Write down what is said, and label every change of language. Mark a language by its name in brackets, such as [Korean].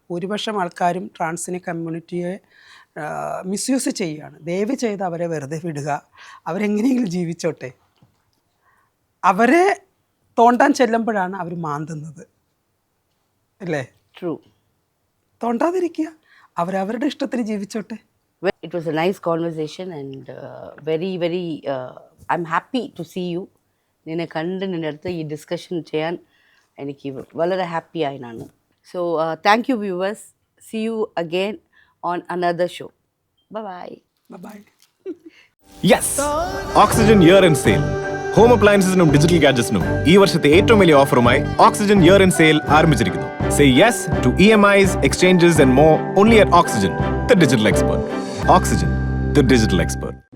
[Malayalam] ഭൂരിപക്ഷം ആൾക്കാരും ട്രാൻസിനെ കമ്മ്യൂണിറ്റിയെ മിസ്യൂസ് ചെയ്യുകയാണ്. ദയവ് ചെയ്ത് അവരെ വെറുതെ വിടുക. അവരെങ്ങനെയെങ്കിലും ജീവിച്ചോട്ടെ. അവരെ തോണ്ടാൻ ചെല്ലുമ്പോഴാണ് അവർ മാന്തുന്നത്, അല്ലേ? [English] True. [Malayalam] തോണ്ടാതിരിക്കുക, അവരവരുടെ ഇഷ്ടത്തിന് ജീവിച്ചോട്ടെ. [English] It was a nice conversation and very I'm happy to see you. [Malayalam] നിന്നെ കണ്ട് നിൻ്റെ അടുത്ത് ഈ ഡിസ്കഷൻ ചെയ്യാൻ എനിക്ക് വളരെ happy ആയിനാണ്. [English] So thank you viewers. See you again on another show. Bye. Yes, Oxygen year-end sale. [Malayalam] Home അപ്ലയൻസിനും digital ഗാഡ്ജറ്റ്സിനും ഈ വർഷത്തെ ഏറ്റവും വലിയ ഓഫറുമായി ഓക്സിജൻ ഇയർ ഇൻ സെയിൽ ആരംഭിച്ചിരിക്കുന്നു. [English] Say yes to EMIs, exchanges, and more only at Oxygen, the digital expert. Oxygen, the digital expert.